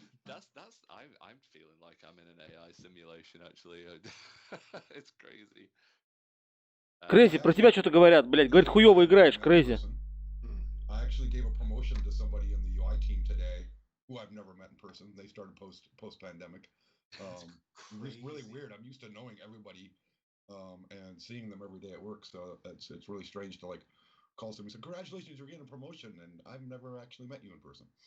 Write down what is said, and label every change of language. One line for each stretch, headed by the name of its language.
English: I'm feeling like I'm in an AI simulation actually. It's crazy.
Russian: Крейзи, про тебя что-то говорят, блядь. Говорит, хуёво играешь, Крейзи.
English: I actually gave a promotion to somebody in the UI team today who I've never met in person. They started post pandemic. It was really weird. I'm used to knowing everybody and seeing them every day at work, so it's really strange to like call somebody and say, congratulations, you're getting a promotion, and I've never actually met you in person.